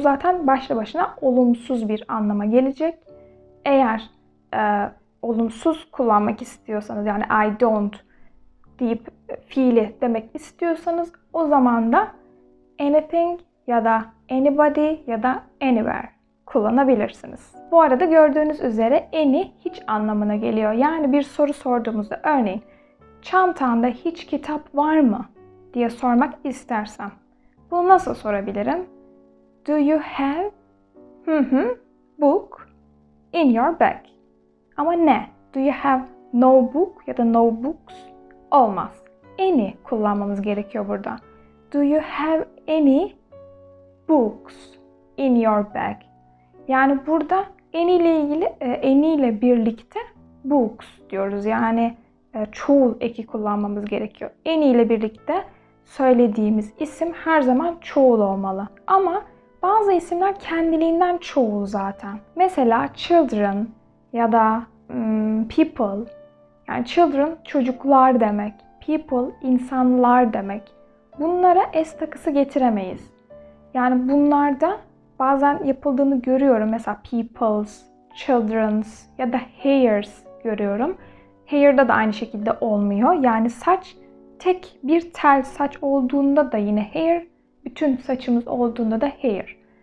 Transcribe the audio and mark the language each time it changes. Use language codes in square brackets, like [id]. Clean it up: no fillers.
[tr] Bu zaten başlı başına olumsuz bir anlama gelecek. Eğer olumsuz kullanmak istiyorsanız yani [en] I don't [tr] deyip fiili demek istiyorsanız o zaman da anything ya da anybody ya da anywhere kullanabilirsiniz. Bu arada gördüğünüz üzere any hiç anlamına geliyor. Yani bir soru sorduğumuzda örneğin çantanda hiç kitap var mı diye sormak istersem bunu nasıl sorabilirim? [en] Do you have book in your bag? [tr] Ama ne? [en] Do you have no book [tr] ya da [en] no books? [tr] Olmaz. Any kullanmamız gerekiyor burada. [en] Do you have any books in your bag? [tr] Yani burada any ile birlikte books diyoruz. Yani çoğul eki kullanmamız gerekiyor. Any ile birlikte söylediğimiz isim her zaman çoğul olmalı. Ama bazı isimler kendiliğinden çoğul zaten. Mesela children ya da people. Yani children çocuklar demek. People insanlar demek. Bunlara s takısı getiremeyiz. Yani bunlarda bazen yapıldığını görüyorum. Mesela people's, children's ya da hairs görüyorum. Hair'da da aynı şekilde olmuyor. Yani saç tek bir tel saç olduğunda da yine hair, bütün saçımız olduğunda da hair.